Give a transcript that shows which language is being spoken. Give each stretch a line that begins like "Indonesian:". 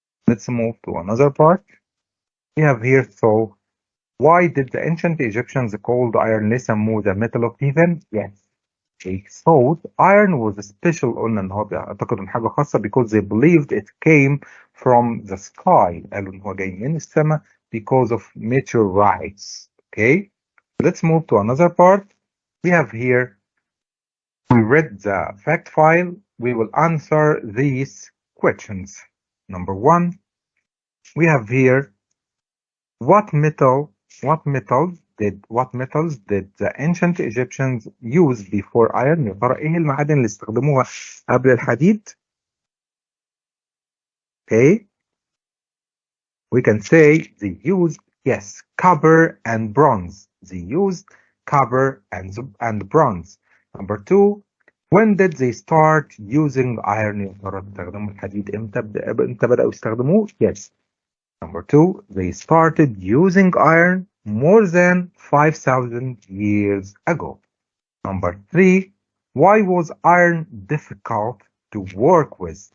English: Let's move to another part. We have here so why did the ancient Egyptians called iron
Arabic: ليه سموه
English: the metal of heaven؟ Yes, they thought iron was special.
Arabic: قلنا إن هو بيعتقدوا إن حاجة خاصة
English: because they believed it came from the sky.
Arabic: قالوا إن هو جاي من السماء
English: because of meteorites. Okay, let's move to another part. We have here we read the fact file. We will answer these questions. Number 1, we have here what metals did the ancient Egyptians use before iron؟
Arabic: يا ترى ايه المعادن اللي استخدموها قبل الحديد؟
English: Okay, we can say they used copper and bronze. They used copper and bronze. Number 2, When did they start using iron?
Arabic: يا ترى استخدموا الحديد امتى بدأوا يستخدموه؟ Yes.
English: Number 2, they started using iron more than 5,000 years ago. Number 3, why was iron difficult to work with?